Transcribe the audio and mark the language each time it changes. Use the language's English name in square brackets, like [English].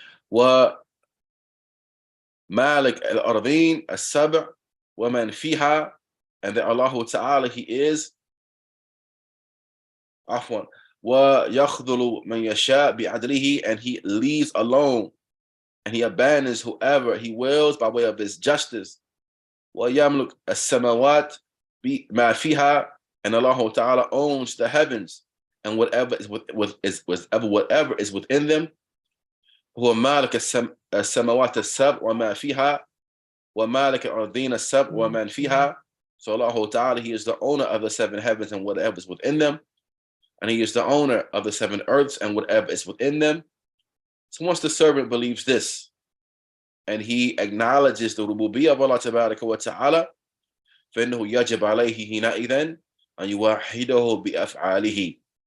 [Arabic] Wa Malik al-Ardeen as-Sab' wa man fiha, [English] and that Allah Ta'ala, he is afwan [Arabic] wa yakhdhulu man yasha bi'adlihi, [English] and he leaves alone and he abandons whoever he wills by way of his justice. [Arabic] Wa yamluk as-samawat ma fiha, [English] and Allah Ta'ala owns the heavens and whatever is whatever is within them. [Arabic] هو مالك السماوات السبع وما فيها ومالك الأرضين السبع ومن فيها. [English] So Allah Ta'ala, he is the owner of the seven heavens and whatever is within them, and he is the owner of the seven earths and whatever is within them. So once the servant believes this and he acknowledges the rububiyyah of Allah Tabaraka wa Ta'ala, [Arabic] فإنه يجب عليه حينئذ أن يوحده بأفعاله.